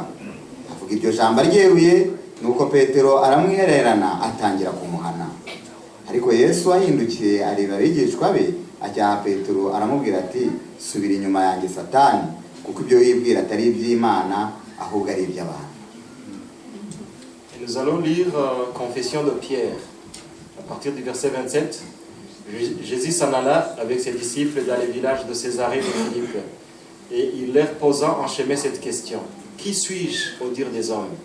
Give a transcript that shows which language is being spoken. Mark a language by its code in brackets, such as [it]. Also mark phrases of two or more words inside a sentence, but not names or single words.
[rw] Avuga iryo jambo ryeruye, nuko Petero aramwihererana atangira kumuhana. Ariko Yesu ahindukiye areba abigishwa be, ajya Petero aramubwira ati subira inyuma yanjye Satani, kuko ibyo wibwira atari iby'Imana ahubwo ari iby'abantu. [fr] Nous allons lire Confession de Pierre à partir du verset 27. Jésus s'en alla avec ses disciples dans les villages de Césarée de Philippe, et il leur posa en chemin cette question: qui suis-je au dire des hommes?